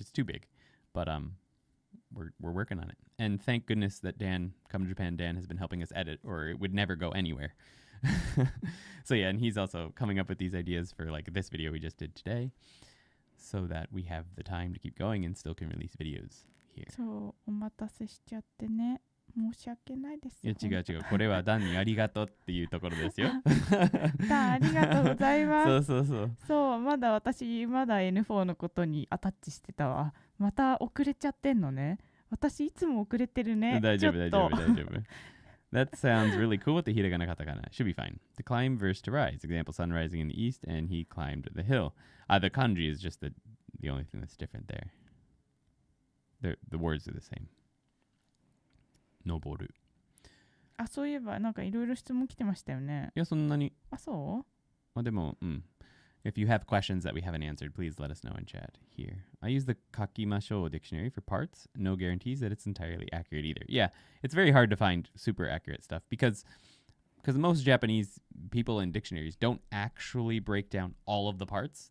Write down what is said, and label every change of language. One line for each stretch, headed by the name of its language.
English: It's too big, but we're working on it. And thank goodness that Dan, Come Japan Dan, has been helping us edit, or it would never go anywhere. So yeah, and he's also coming up with these ideas for like this video we just did today, so that we have the time to keep going and still can release videos here.
Japanese: そうお待たせしちゃってね。申し訳ないです。いや違う違う。これはダンにありがとうっていうところですよ。ダンありがとうございます。そうそうそう。そう、まだN4 のことにアタッチしてたわ。また遅れちゃってんのね。私いつも遅れてるね。大丈夫大丈夫大丈夫。
English: That sounds really cool with the Hiragana Katakana. Should be fine. To climb versus to rise. Example, sun rising in the east and he climbed the hill. The kanji is just the only thing that's different there. The words are the same. 登る。
Japanese: あ、そういえばなんかいろいろ質問来てましたよね。いや、そんなに。あ、そう？
English: まあでも、If you have questions that we haven't answered, please let us know in chat here. I use the Kakimashou dictionary for parts. No guarantees that it's entirely accurate either. Yeah, it's very hard to find super accurate stuff because most Japanese people in dictionaries don't actually break down all of the parts.